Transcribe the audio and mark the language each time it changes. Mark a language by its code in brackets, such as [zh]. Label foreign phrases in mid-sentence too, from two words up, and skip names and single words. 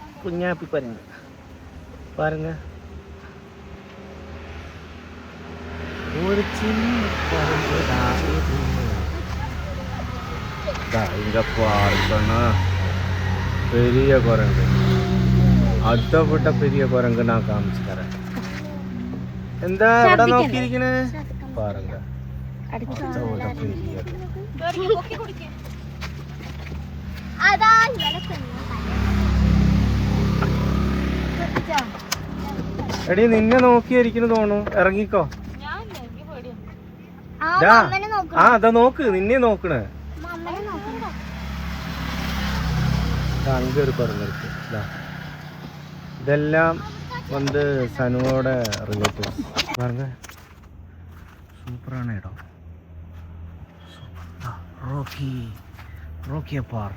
[ta] பாருங்க, ஒரு சின்ன குரங்கு தான். இங்க பாருங்க, பெரிய குரங்கு. அதை விட்ட பெரிய குரங்கு நான் காமிச்சு தரேன். [ml] എന്താ ഇവിടെ നോക്കിയിരിക്കണേ? பாருங்க, എടി നിന്നെ നോക്കിയിരിക്കുന്നു തോന്നുന്നു. ഇറങ്ങിക്കോ. അതാ നോക്ക്, നിന്നെ നോക്കണേ. [ta] அங்க ஒரு குரங்கு இருக்கு. இதெல்லாம் வந்து சனுவோட ரிலேட்டிவ்ஸ். பாருங்க, சூப்பரான இடம். ரோக்கிய பார்.